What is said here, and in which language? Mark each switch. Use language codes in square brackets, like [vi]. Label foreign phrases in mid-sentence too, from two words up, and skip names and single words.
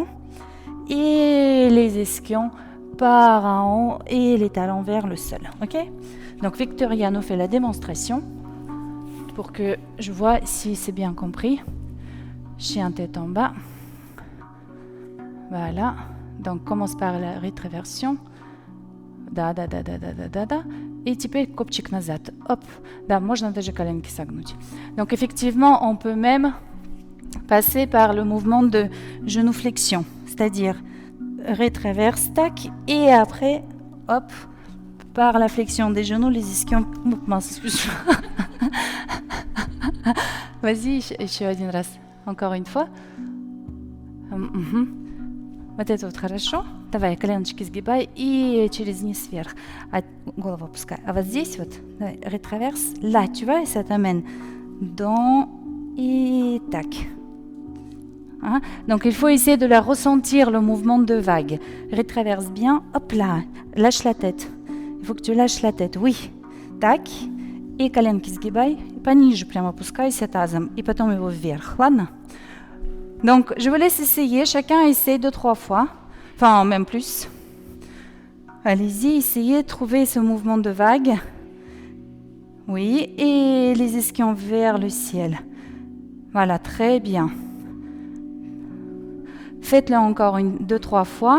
[fr] Et les ischions par en haut et les talons vers le sol. Ok? Donc, Victoria nous fait la démonstration pour que je vois si c'est bien compris. Chien tête en bas. Voilà. Donc, commence par la rétraversion. [ru] Да. И теперь копчик назад. Оп. Да, можно даже коленки согнуть. [fr] Donc, effectivement, on peut même passer par le mouvement de genou-flexion. C'est-à-dire rétraverse, tac, et après, hop, par la flexion des genoux, les ischions... Vas-y, [ru] еще один раз. [fr] Encore une fois. [ru] Вот это вот хорошо. Давай, коленочки сгибай и через низ вверх. Голову опускай. А вот здесь вот, давай, [fr] rétraverse. Là, tu vois, et ça t'amène dans et tac. Hein? Donc, il faut essayer de la ressentir, le mouvement de vague. Rétraverse bien. Hop là, lâche la tête. Il faut que tu lâches la tête. Oui. Tac. [ru] И коленки сгибай. Пониже прямо опускайся тазом. И потом его вверх. Ладно? [fr] Donc, je vous laisse essayer. Chacun essaie 2-3 fois. Enfin, même plus. Allez-y, essayez de trouver ce mouvement de vague. Oui. Et les ischions vers le ciel. Voilà, très bien. Faites-le encore 2-3 fois.